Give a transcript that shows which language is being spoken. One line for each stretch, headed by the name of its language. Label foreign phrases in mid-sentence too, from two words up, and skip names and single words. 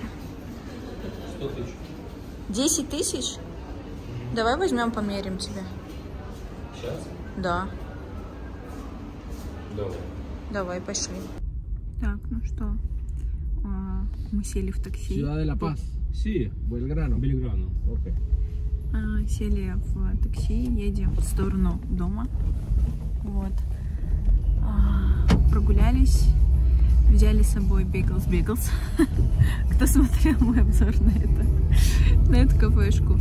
Russian: 100 тысяч. 10 тысяч? Давай возьмем, померим тебе. Сейчас? Да. Давай. Давай, пошли. Так, ну что, мы сели в такси.
Spanish: Ciudad de La Paz. Sí. Belgrano. Belgrano. Ok.
Russian: Сели в такси, едем в сторону дома. Вот. Прогулялись, взяли с собой Bagels. Кто смотрел мой обзор на эту кафешку.